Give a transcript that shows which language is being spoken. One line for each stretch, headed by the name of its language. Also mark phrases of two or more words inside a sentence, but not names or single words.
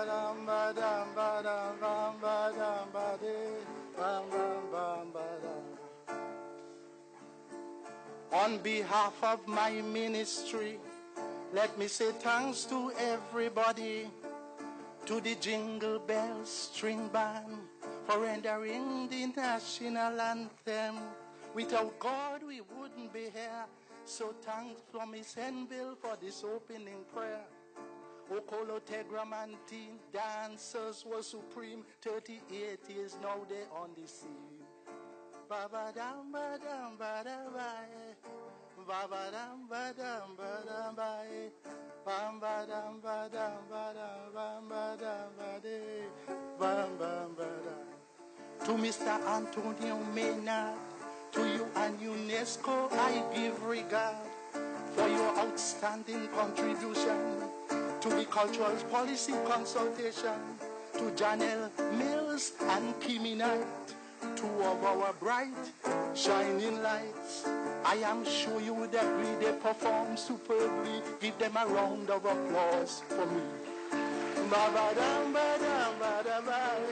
English: bam ba dam ba dam bam ba dam ba de bam bam bam ba dam. On behalf of my ministry, let me say thanks to everybody, to the Jingle Bells String Band for rendering the national anthem. Without God, we wouldn't be here. So thanks from Miss Henville for this opening prayer. Okolo Tegramantin dancers were supreme. 38 years now they on the scene. Ba dam ba dam ba da ba. Ba dam ba dam ba da ba. Bam ba dam ba dam ba dam bam ba dam ba de bam bam ba dam. To Mr. Antonio Mena, to you and UNESCO, I give regard for your outstanding contribution to the cultural policy consultation, to Janelle Mills and Kimi Knight, two of our bright, shining lights. I am sure you would agree they perform superbly. Give them a round of applause for me. Ba ba dam ba dam ba da ba.